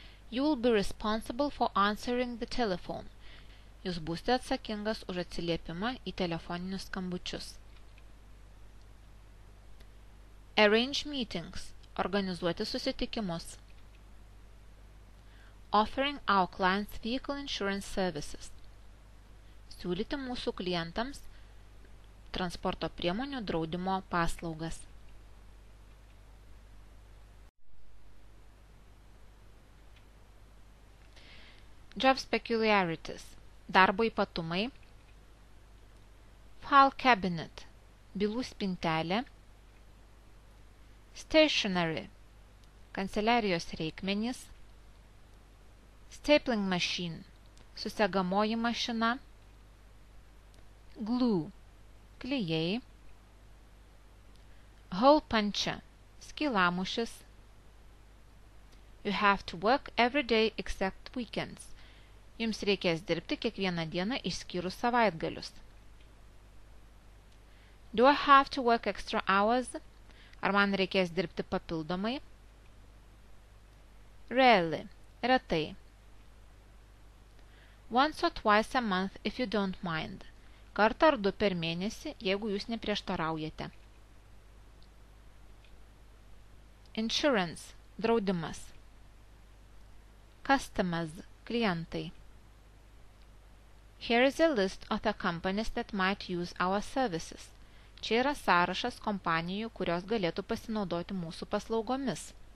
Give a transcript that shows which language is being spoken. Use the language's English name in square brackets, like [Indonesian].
[English] You will be responsible for answering the telephone. [Lithuanian] Jūs būsite atsakingas už atsiliepimą į telefoninius skambučius. [English] Arrange meetings. [Lithuanian] Organizuoti susitikimus. [English] Offering our clients vehicle insurance services. [Lithuanian] Siūlyti mūsų klientams transporto priemonių draudimo paslaugas. [English] Jobs peculiarities. [Lithuanian] Darbo ypatumai. [English] File cabinet. [Lithuanian] Bylų spintelė. [English] Stationery. [Lithuanian] Kanceliarijos reikmenys. [English] Stapling machine. [Lithuanian] Susegamoji mašina. [English] Glue. [Lithuanian] Klijai. [English] Hole puncher. [Lithuanian] Skylamušis. [English] You have to work every day except weekends. [Lithuanian] Jums reikės dirbti kiekvieną dieną išskyrus savaitgalius. [English] Do I have to work extra hours? [Lithuanian] Ar man reikės dirbti papildomai? [English] Rarely. [Lithuanian] Retai. [English] Once or twice a month if you don't mind. [Lithuanian] Kartą ar du per mėnesį, jeigu jūs neprieštaraujate. [English] Insurance. [Lithuanian] Draudimas. [English] Customers. [Lithuanian] Klientai. [English] Here is a list of the companies that might use our services. [Lithuanian] Čia yra sąrašas kompanijų, kurios galėtų pasinaudoti mūsų paslaugomis.